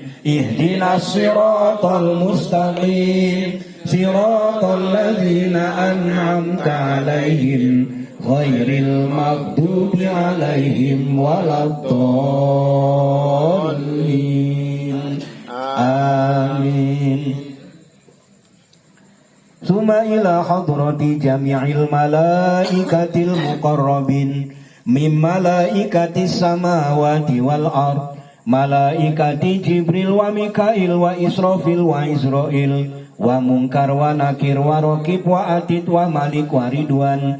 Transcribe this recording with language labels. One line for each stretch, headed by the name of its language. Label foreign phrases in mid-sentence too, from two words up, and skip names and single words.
Arabic: اهدنا الصراط المستقيم. صراط الذين أنعمت عليهم غير المغضوب عليهم ولا الضالين. آمين. ثم إلى حضرة جميع الملائكة المقربين من ملائكة السماوات والأرض ملائكة جبريل وميكائيل وإسرافيل وعزرائيل ومنكر ونكير ورقيب وعتيد ومالك ورضوان.